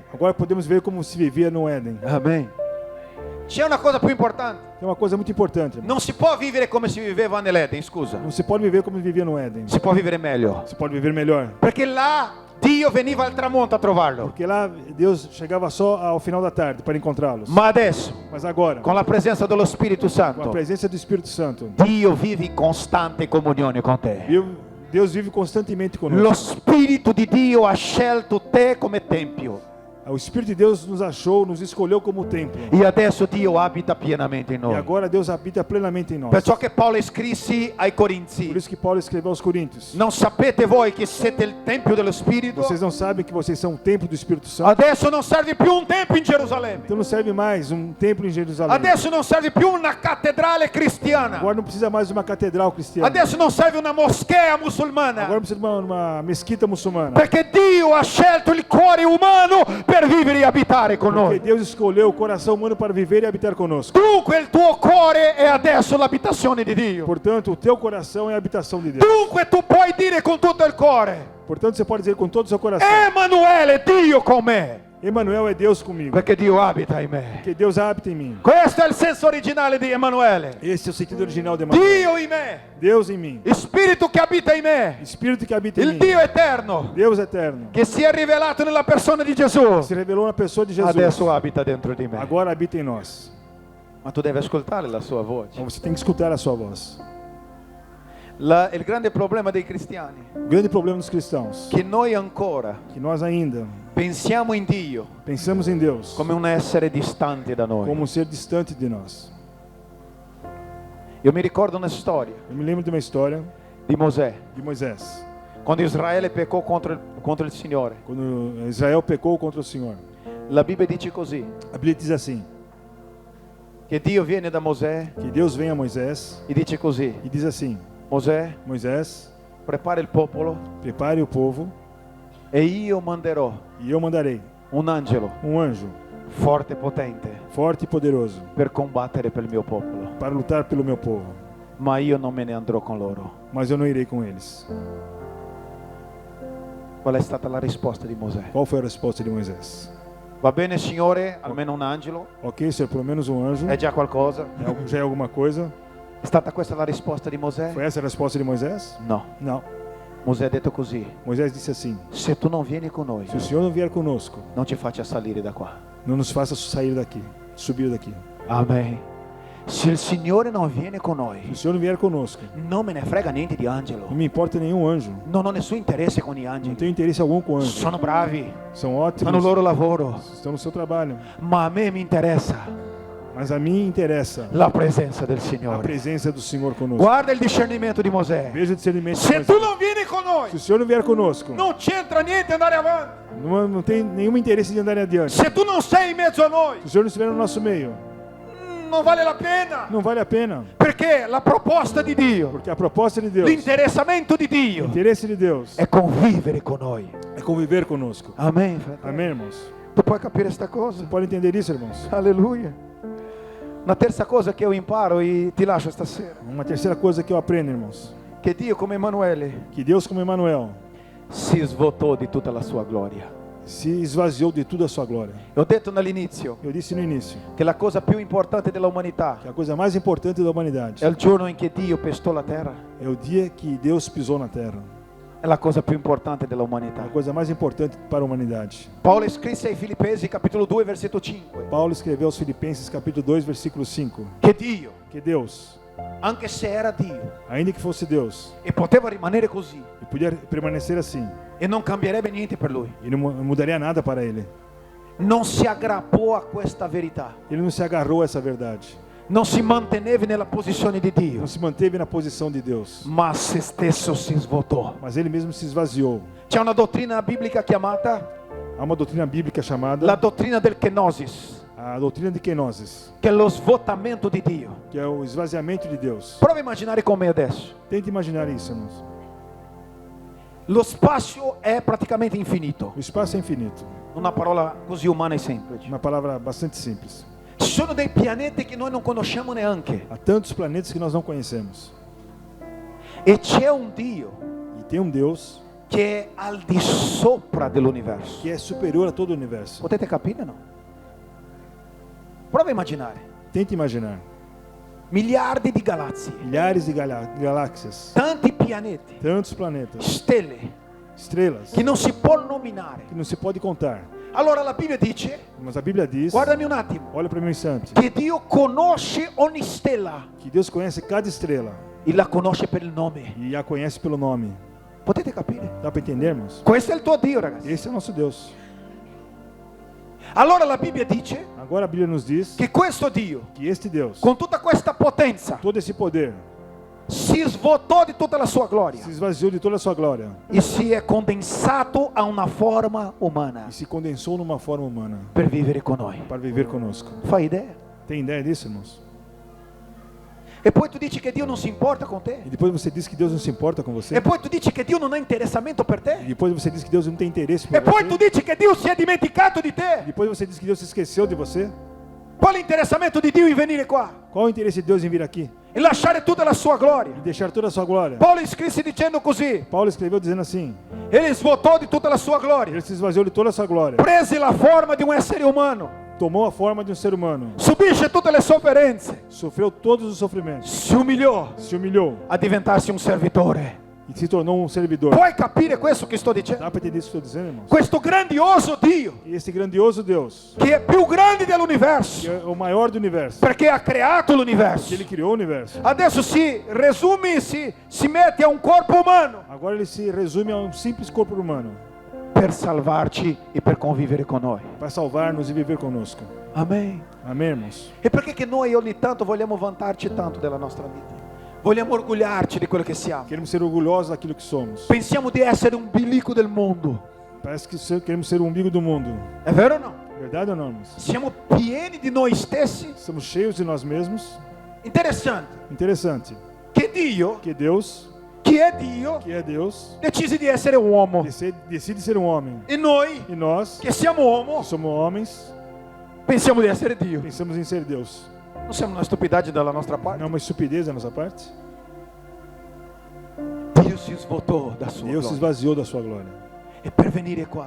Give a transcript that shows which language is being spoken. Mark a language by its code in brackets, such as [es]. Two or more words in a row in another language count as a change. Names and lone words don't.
[pt] Agora podemos ver como se vivia no Éden. Amen. [it] C'è una cosa più importante. [pt] Tem uma coisa muito importante, irmão. [it] Non si può vivere come si viveva nell'Eden, scusa. [pt] Não se pode viver como vivia no Éden. [it] Si può vivere meglio. [pt] Se pode viver melhor. [it] Perché là Dio veniva al tramonto a trovarlo. [pt] Porque lá Deus chegava só ao final da tarde para encontrá-los. [it] Ma adesso, [pt] Mas agora, [it] con la presenza dello Spirito [pt] com a [it] Santo, [pt] presença do Espírito Santo, [it] Dio vive in costante comunione con te. [pt] Deus vive constantemente [it] Lo [pt] conosco. [it] Spirito di Dio ha scelto te come tempio [pt] O Espírito de Deus nos achou, nos escolheu como templo. [it] e adesso Dio abita pienamente in [pt] E [it] noi. [pt] agora Deus habita plenamente em nós. [it] Perciò che Paolo scrisse ai [pt] Por [it] Corinzi: [pt] isso que Paulo escreveu aos Coríntios: [it] non sapete voi che siete il tempio dello Spirito? [pt] vocês não sabem que vocês são o templo do Espírito Santo? [it] Adesso non serve più un tempio in Gerusalemme. [pt] Então não serve mais um templo em Jerusalém. [it] Adesso non serve più una cattedrale cristiana. [pt] Agora não precisa mais de uma catedral cristiana. [it] Adesso non serve una moschea [pt] Agora [it] musulmana. [pt] não precisa de uma mesquita muçulmana. [it] Perché Dio ha scelto il cuore umano per vivere e abitare con [pt] Porque [it] noi. [pt] Deus escolheu o coração humano para viver e habitar conosco. [it] Dunque il tuo cuore è adesso l'abitazione di Dio. [pt] Portanto, o teu coração é a habitação de Deus. [it] Dunque tu puoi dire con tutto il cuore: [pt] Portanto, você pode dizer com todo o seu coração: [it] Emanuele, Dio con me. [pt] Emmanuel é Deus comigo. [it] Perché Dio abita in me. [pt] Porque Deus habita em mim. [it] Questo è il senso originale di Emanuele. [pt] Esse é o sentido original de Emmanuel. [it] Dio in me. [pt] Deus em mim. [it] Spirito che abita in me. [pt] Espírito que habita em [it] Il [pt] mim. [it] Dio eterno [pt] Deus eterno. [it] che si è rivelato nella persona di Gesù. [pt] Se revelou na pessoa de Jesus. [it] Adesso abita dentro di me. [pt] Agora habita em nós. [it] Ma tu devi ascoltare la sua voce. [pt] Então você tem que escutar a sua voz. [it] Il grande problema dei cristiani [pt] O grande problema dos cristãos [it] è che noi ancora [pt] que nós ainda [it] pensiamo in Dio [pt] pensamos em Deus [it] come un essere distante da noi. [pt] como um ser distante de nós. [it] Io mi ricordo una storia [pt] Eu me lembro de uma história [it] di Mosè, [pt] de Moisés, [it] quando Israele peccò contro il Signore. [pt] quando Israel pecou contra o Senhor. [it] La Bibbia dice così, [pt] A Bíblia diz assim, [it] che Dio viene da Mosè [pt] que Deus vem a Moisés [it] e dice così: [pt] e diz assim: [it] Mosè, [pt] Moisés, [it] prepara il popolo [pt] prepare o povo [it] e io manderò [pt] e eu mandarei [it] un angelo [pt] um anjo [it] forte e potente [pt] forte e poderoso [it] per combattere per il mio popolo, [pt] para lutar pelo meu povo, [it] ma io non me ne andrò con loro. [pt] mas eu não irei com eles. [it] Qual è stata la risposta di Mosè? [pt] Qual foi a resposta de Moisés? [it] Va bene, Signore, almeno un angelo, [pt] Ok, Senhor, pelo menos um anjo, [it] è già qualcosa. [pt] já é alguma coisa. [it] È stata questa la risposta di Mosè? [pt] Foi essa a resposta de Moisés? [it] No, [pt] Não. [it] Mosè ha detto così: [pt] Moisés disse assim: [it] se tu non vieni con noi, [pt] se o Senhor não vier conosco, [it] non ci faccia salire da qua. [pt] não nos faça sair daqui, subir daqui. Amen. [it] Se il Signore non viene con [pt] Se o [it] noi, [pt] Senhor não vier conosco, [it] non me ne frega niente di angelo. [pt] não me importa nenhum anjo. [it] Non ho nessun interesse con i [pt] Não [it] angeli. [pt] tenho interesse algum com anjos. [it] Sono bravi, [pt] São [it] fanno il [pt] ótimos, [it] loro lavoro, [pt] estão no seu trabalho. [it] ma a me mi interessa [pt] Mas a mim interessa [it] la presenza del [pt] a [it] Signore. [pt] presença do Senhor conosco. [it] Guarda il discernimento di Mosè. [pt] Veja o discernimento de [it] Se [pt] Moisés. [it] tu non vieni con noi, [pt] Se o Senhor não vier conosco, [it] non c'entra niente andare avanti. [pt] não tem nenhum interesse de andar adiante. [it] Se tu non sei in mezzo a noi, [pt] Se o Senhor não estiver no nosso meio, [it] non vale la pena. [pt] não vale a pena. [it] Perché la proposta di Dio, [pt] Porque a proposta de Deus, [it] l'interessamento di [pt] o [it] Dio [pt] interesse de Deus [it] è convivere con noi. [pt] é conviver conosco. [it] Amen, fratello. [pt] Amém, irmãos? [it] Tu puoi capire questa cosa? [pt] Pode entender isso, irmãos? [it] Alleluia. [pt] Una terza cosa che io imparo e ti lascio stasera. [it] Uma terceira coisa que eu aprendo, irmãos, [pt] che Dio come Emanuele [it] que Deus, como Emanuel, [pt] si svuotò di tutta la sua gloria. [it] se esvaziou de tudo a sua glória. [pt] Ho detto all'inizio [it] Eu disse no início [pt] che la cosa più importante dell'umanità [it] que a coisa mais importante da humanidade [pt] è il giorno in che Dio pestò la terra. [it] é o dia que Deus pisou na terra. [pt] È la cosa più importante dell'umanità. [it] A coisa mais importante para a humanidade. [pt] Paolo scrisse ai Filippesi capitolo 2 versetto 5 [it] Paulo escreveu aos Filipenses capítulo 2, versículo 5, [pt] che Dio, [it] que Deus, [pt] anche se era Dio [it] ainda que fosse Deus, [pt] e poteva rimanere così [it] e podia permanecer assim, [pt] e non cambierebbe niente per lui, [it] e não mudaria nada para ele. [pt] non si aggrappò a questa verità, [it] Ele não se agarrou a essa verdade, [pt] non si manteneva nella posizione di Dio, [it] não se manteve na posição de Deus, [pt] ma se stesso si svuotò. [it] mas ele mesmo se esvaziou. [pt] C'è una dottrina biblica chiamata [it] Há uma doutrina bíblica chamada [pt] la dottrina del kenosis, [it] a doutrina de kenosis, [pt] che è lo svuotamento di Dio. [it] que é o esvaziamento de Deus. [pt] Prova a immaginare con me adesso. [it] Tente imaginar isso, irmãos. [pt] Lo spazio è praticamente infinito, [it] O espaço é infinito, [pt] una parola così umana e semplice. [it] uma palavra bastante simples. [pt] Ci sono dei pianeti che noi non conosciamo neanche [it] Há tantos planetas que nós não conhecemos. [pt] e c'è un Dio [it] E tem um Deus [pt] che è al di sopra dell'universo. [it] que é superior a todo o universo. [pt] Potete capire, no? Prova a immaginare. [it] Tente imaginar. [pt] Miliardi di galassie, [it] Milhares de galáxias, [pt] tanti pianeti, [it] tantos planetas, [pt] stelle [it] estrelas, [pt] che non si può nominare. [it] que não se pode contar. [pt] Allora la Bibbia dice, [it] Mas a Bíblia diz, [pt] guardami un attimo, [it] olha para mim um instante, [pt] che Dio conosce ogni stella [it] que Deus conhece cada estrela [pt] e la conosce per il nome. [it] e a conhece pelo nome. [pt] Potete capire? [it] Dá para entendermos? [pt] Questo è il tuo Dio, ragazzi. [it] Esse é o nosso Deus. [pt] Allora la Bibbia dice [it] Agora a Bíblia nos diz [pt] che questo Dio, [it] que este Deus, [pt] con tutta questa potenza, [it] todo esse poder, [pt] si svuotò di tutta la sua gloria [it] se esvaziou de toda a sua glória [pt] e si è condensato a una forma umana [it] e se condensou numa forma humana [pt] per vivere con noi. [it] para viver conosco. [pt] Fai idea? [it] Tem ideia disso, irmãos? [pt] E poi tu dici che Dio non si importa con te. [it] E depois você diz que Deus não se importa com você. [pt] E poi tu dici che Dio non ha interessamento per [it] E [pt] te. [it] depois você diz que Deus não tem interesse por [pt] E poi tu [it] você. [pt] dici che Dio si è dimenticato di [it] E [pt] te. [it] depois você diz que Deus se esqueceu de você. [pt] Qual è l'interessamento di Dio in venire qua [it] Qual o interesse de Deus em vir aqui [pt] e lasciare tutta la sua gloria? [it] e deixar toda a sua glória? [pt] Paolo scrisse dicendo così: [it] Paulo escreveu dizendo assim: [pt] Ele svuotò di tutta la sua gloria, [it] ele se esvaziou de toda a sua glória, [pt] prese la forma di un essere umano, [it] tomou a forma de um ser humano, [pt] subisce tutte le sofferenze, [it] sofreu todos os sofrimentos, [pt] si umiliò [it] se humilhou [pt] a diventarsi un servitore. [it] e se tornou um servidor. [pt] Puoi capire questo che sto dicendo? [it] Dá para entender isso que eu estou dizendo, irmãos? [pt] Questo grandioso Dio, [it] E esse grandioso Deus, [pt] che è più grande [it] que [pt] dell'universo, [it] é o maior do universo, [pt] perché ha creato [it] que [pt] l'universo, [it] ele criou o universo, [pt] adesso si resume, si mette a un corpo umano [it] agora ele se resume a um simples corpo humano [pt] per salvarci e per convivere con noi. [it] para salvar-nos e viver conosco. [pt] Amen. Amém, irmãos? [it] E perché che noi ogni tanto vogliamo vantarci tanto della nostra vita? Vogliamo orgogliarci di quello che siamo. [pt] Queremos ser orgulhosos daquilo que somos. [it] Pensiamo di essere un bilico del mondo. [pt] Parece que queremos ser o umbigo do mundo. [it] È vero o no? [pt] Verdade ou não, irmãos? [it] Siamo pieni di noi stessi. [pt] Estamos cheios de nós mesmos. [it] Interessante [pt] Interessante [it] che Dio, [pt] que Deus, [it] che è Dio, [pt] que é Deus, [it] decise di essere uomo. [pt] decide ser um homem. [it] E noi, [pt] E nós, [it] che siamo uomo, [pt] que somos homens, [it] pensiamo di essere Dio. [pt] pensamos em ser Deus. [it] Non siamo una stupidagem dalla nostra parte. [pt] Não é uma estupidez da nossa parte? [it] Dio si svuotò da sua [pt] Deus se [it] gloria. [pt] esvaziou da sua glória [it] E per venire qua,